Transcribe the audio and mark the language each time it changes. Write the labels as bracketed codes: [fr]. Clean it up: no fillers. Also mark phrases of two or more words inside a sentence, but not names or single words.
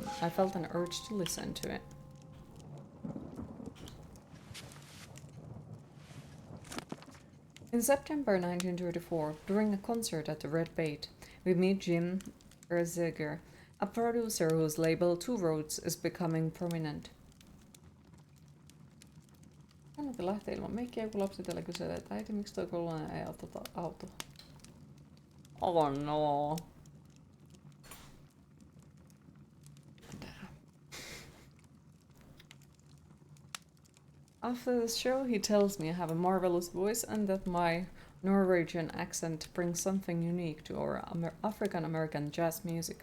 [en] I felt an urge to listen to it. In September 1934, during a concert at the Red Bait, we meet Jim Erziger, a producer whose label Two Roads is becoming prominent. [fi] Kannatti lähteä ilman meikkiä, kun lapsi täällä kyselee, että äiti, miksi toi koululainen ei auto? [en] Oh no. After the show, he tells me I have a marvelous voice and that my Norwegian accent brings something unique to our African-American jazz music.